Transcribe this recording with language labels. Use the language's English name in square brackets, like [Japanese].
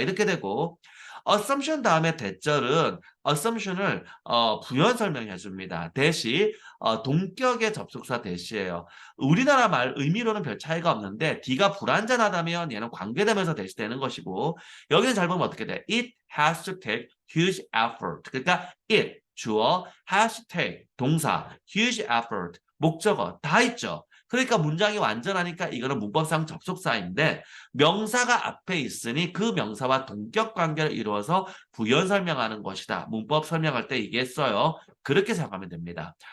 [Korean] 이렇게 되고 assumption 다음에 대절은 assumption을 부연 설명해 줍니다. 대시 동격의 접속사 대시예요. 우리나라 말 의미로는 별 차이가 없는데 D가 불완전하다면 얘는 관계되면서 대시되는 것이고 여기는 잘 보면 어떻게 돼? [English] It has to take huge effort. [Korean] 그러니까 it 주어 [English] has to take [Korean] 동사 [English] huge effort [Korean] 목적어 다 있죠. 그러니까 문장이 완전하니까 이거는 문법상 접속사인데 명사가 앞에 있으니 그 명사와 동격 관계를 이루어서 부연 설명하는 것이다. 문법 설명할 때 이게 써요. 그렇게 생각하면 됩니다.